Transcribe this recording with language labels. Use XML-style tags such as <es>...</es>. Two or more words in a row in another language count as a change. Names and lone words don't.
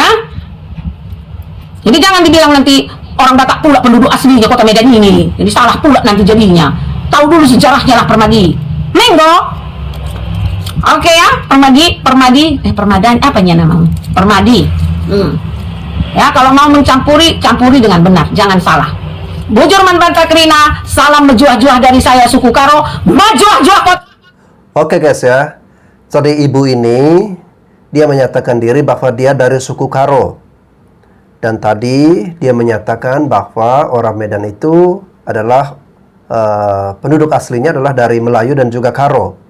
<id>Jadi jangan dibilang nanti orang Batak pula penduduk aslinya Kota Medan ini. Jadi salah pula nanti jadinya. Tahu dulu sejarahnya lah Permadi. Menggo. Oke ya, Permadi, apanya namanya? Permadi. Ya, kalau mau mencampuri, campuri dengan benar, jangan salah.</id> <btx>Bujur Manbanta Krina,</btx> <id>salam mejuah-juah dari saya suku Karo, mejuah-juah Kota. Oke guys ya. Jadi ibu ini dia menyatakan diri bahwa dia dari suku Karo. Dan tadi dia menyatakan bahwa orang Medan itu adalah penduduk aslinya adalah dari Melayu dan juga Karo.</id>